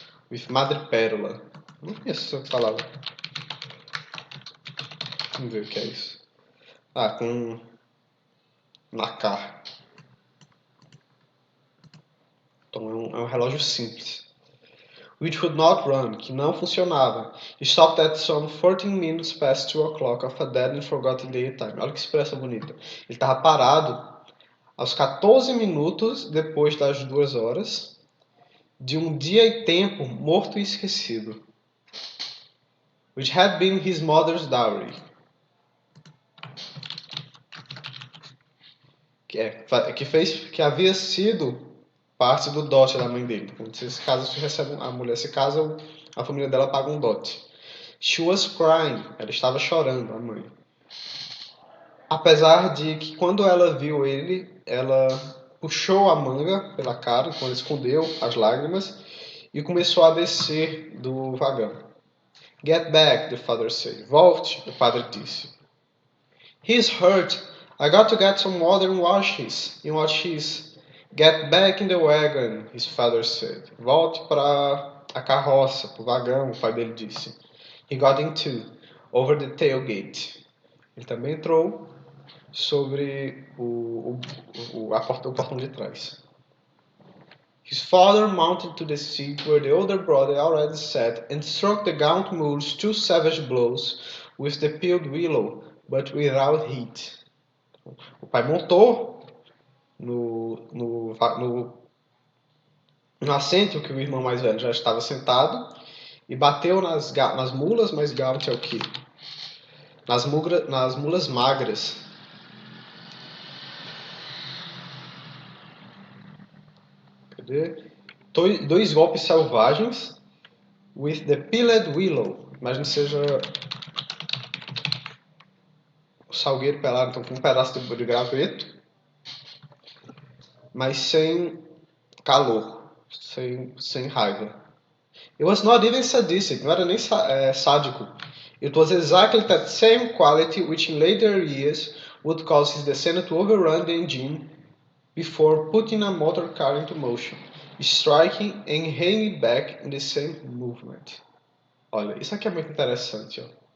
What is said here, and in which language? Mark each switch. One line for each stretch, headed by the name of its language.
Portuguese: With madrepérola. Não conheço essa palavra. Vamos ver o que é isso. Com nacar. Então é um relógio simples.
English: Which would not run,
Portuguese: que não funcionava.
English: He stopped at some 14 minutes past 2 o'clock of a dead and forgotten day time.
Portuguese: Olha que expressão bonita. Ele estava parado aos 14 minutos depois das 2 horas de um dia e tempo morto e esquecido.
English: Which had been his mother's dowry.
Portuguese: Que havia sido parte do dote da mãe dele. Quando se casa, a mulher se casa, a família dela paga um dote.
English: She was crying.
Portuguese: Ela estava chorando, a mãe. Apesar de que quando ela viu ele, ela puxou a manga pela cara, quando escondeu as lágrimas, e começou a descer do vagão.
English: Get back, the father said.
Portuguese: Volte, o padre disse.
English: He's hurt. I got to get some water and wash his. Get back in the wagon, his father said.
Portuguese: Volte para a carroça, para o vagão, o pai dele disse.
English: He got into, over the tailgate.
Portuguese: Ele também entrou sobre o portão de trás.
English: His father mounted to the seat where the older brother already sat and struck the gaunt mules 2 savage blows with the peeled willow, but without heat.
Portuguese: O pai montou no assento que o irmão mais velho já estava sentado e bateu nas mulas, mas gaunt é o quê? Nas mulas magras. Cadê? 2 golpes selvagens
English: with the peeled willow.
Portuguese: Imagine que seja o salgueiro pelado, então com um pedaço de graveto, mas sem calor, sem raiva.
English: It was not even sadistic,
Portuguese: não era nem sádico.
English: It was exactly that same quality which in later years would cause his descendant to overrun the engine before putting a motor car into motion, striking and hanging back in the same movement.
Portuguese: Olha, isso aqui é muito interessante. Ó.